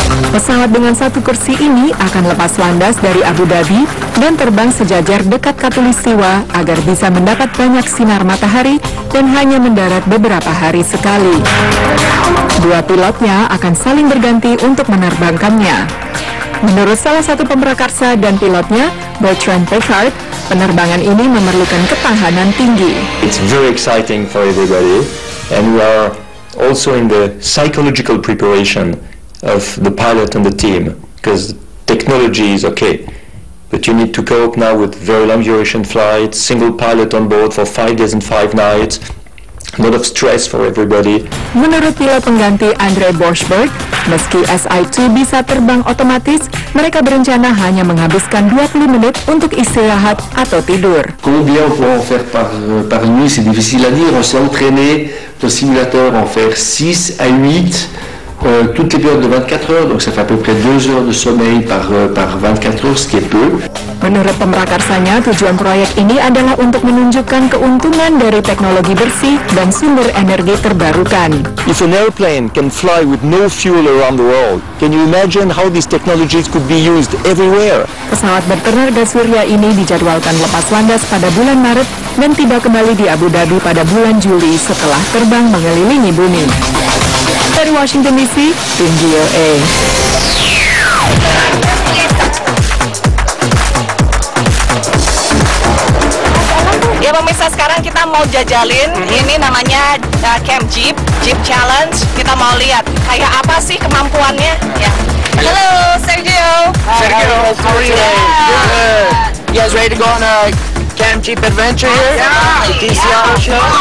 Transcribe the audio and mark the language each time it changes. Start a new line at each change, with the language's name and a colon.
Indonesian: Pesawat dengan 1 kursi ini akan lepas landas dari Abu Dhabi dan terbang sejajar dekat Khatulistiwa agar bisa mendapat banyak sinar matahari dan hanya mendarat beberapa hari sekali. 2 pilotnya akan saling berganti untuk menerbangkannya. Menurut salah satu pemrakarsa dan pilotnya, Bertrand Piccard, penerbangan ini memerlukan ketahanan tinggi.
English: It's very exciting for everybody, and we are also in the psychological preparation of the pilot and the team, because technology is okay, but you need to cope now with very long duration flights, single pilot on board for 5 days and 5 nights, a lot of stress for everybody.
Indonesian: Menurut pilot pengganti Andre Borschberg, meski SI-2 bisa terbang otomatis, mereka berencana hanya menghabiskan 20 menit untuk istirahat atau tidur.
French: Combien on peut en faire par nuit, c'est difficile à dire. On s'est entraîné le simulateur en faire 6 à 8 toutes les périodes de 24 heures, donc ça fait à peu près 2 heures de sommeil par 24 heures, ce qui est peu.
Indonesian: Menurut pemrakarsanya, tujuan proyek ini adalah untuk menunjukkan keuntungan dari teknologi bersih dan sumber energi terbarukan.
English: If an airplane can fly with no fuel around the world, can you imagine how these technologies could be used everywhere?
Indonesian: Pesawat bertenaga surya ini dijadwalkan lepas landas pada bulan Maret dan tiba kembali di Abu Dhabi pada bulan Juli setelah terbang mengelilingi bumi. Dari Washington DC, tim VOA. Ya pemirsa, sekarang kita mau jajalin, ini namanya Camp Jeep Challenge. Kita mau lihat kayak apa sih kemampuannya. Ya. Halo Sergio.
English: Sergio, how are you? Good. You guys ready to go on a Camp Jeep adventure here? Yeah. DC Auto Show.